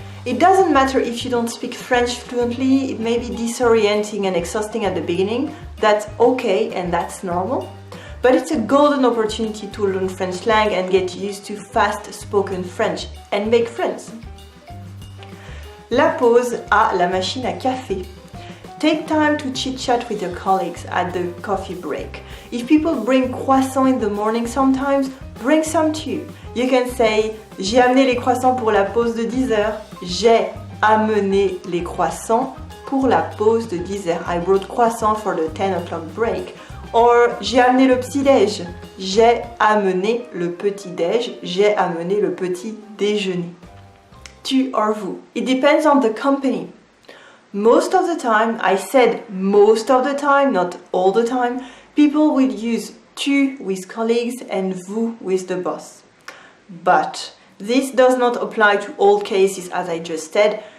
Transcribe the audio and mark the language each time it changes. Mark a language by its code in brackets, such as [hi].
[en] It doesn't matter if you don't speak French fluently, it may be disorienting and exhausting at the beginning. That's okay and that's normal. But it's a golden opportunity to learn French slang and get used to fast-spoken French and make friends. [fr] La pause à la machine à café. [en] Take time to chit-chat with your colleagues at the coffee break. If people bring croissants in the morning sometimes, bring some too. You can say [fr] « J'ai amené les croissants pour la pause de 10 heures. J'ai amené les croissants pour la pause de 10 heures. [en] I brought croissants for the 10 o'clock break. Or [fr] « J'ai amené le petit-déj. J'ai amené le petit-déj. J'ai amené le petit déjeuner. [en] Tu or vous. It depends on the company. Most of the time, I said most of the time, not all the time, people will use tu with colleagues and vous with the boss. But this does not apply to all cases, as I just said.